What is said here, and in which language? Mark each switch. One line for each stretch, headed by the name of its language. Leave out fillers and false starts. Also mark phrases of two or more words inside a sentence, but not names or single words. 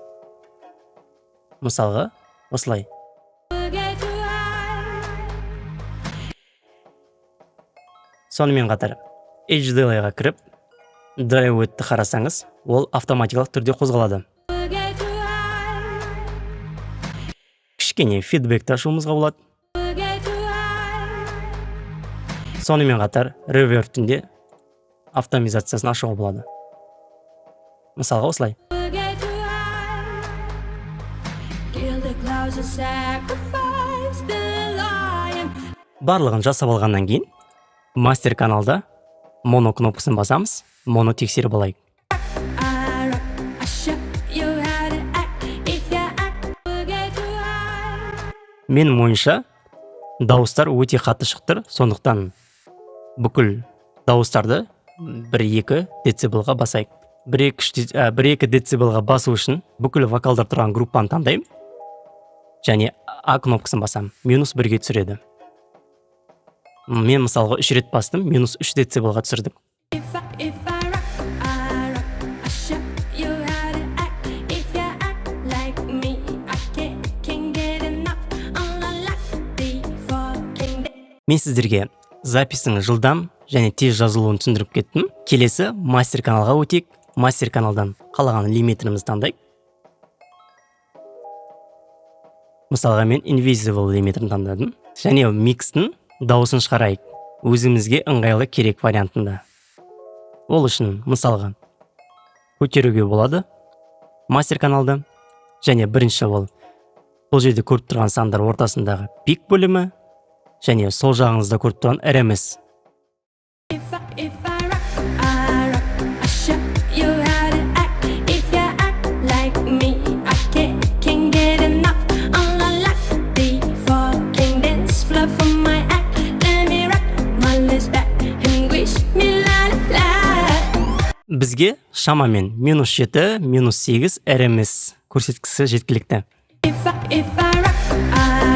Kazakh: Мысалға, осылай.
English: Will get too high.
Kazakh: Сонымен қатар Edge Delay'ға кіріп, Drive with-ті қарасаңыз, ол автоматикалық түрде қозғалады.
English: Will get too high.
Kazakh: Кішкене фидбэкті ашуымызға болады.
English: Will get too high.
Kazakh: Сонымен қатар Reverb-тінде автоматизациясын ашуға болады. Мысалға осылай.
English: Will get too high. Kill the clouds of sacrifice. The lion.
Kazakh: Барлығын жасап алғаннан кейін, мастер каналда моно кнопкасын басамыз, моно тексеріп алайық.
English: I show you how to act. If you act, will get too high.
Kazakh: Менің ойымша, дауыстар өте қатты шықтыр, сондықтан бүкіл дауыстарды 1-2 децибелға басайық. 1-2 децибелға басу үшін бүкіл вокалдар тұрған группаны таңдаймын. Және А кнопкасын басам, -1-ге түсіреді. Мен мысалға 3 рет бастым, -3 децибелға түсірдік.
English: If I rock, I show you how to act. If you act like me, I can't get enough. I'm like the fucking.
Kazakh: Мен сіздерге записінің жылдам және тез жазылуын түсіндіріп кеттім. Келесі мастер каналға өтейік. Мастер каналдан қалаған лимитерімізді таңдайық. Мысалға мен Invisible лимитерін таңдадым. Және микстің дауысын шығарайық. Өзімізге ыңғайлы керек вариантында. Ол үшін мысалға көтеруге болады мастер каналда. Және бірінші ол бұл жерде көріп тұрған сандар ортасындағы пик бөлімі. Және сол жағыңызда көріп тұрған RMS.
English: If I rock, I show you how to act. If you act like me, I can't get enough. I'm like the fucking dance floor for my act. Let me rock my legs back and wish me la la.
Kazakh: Бізге шамамен -7, -8 RMS көрсеткісі жеткілікті.
English: If I rock,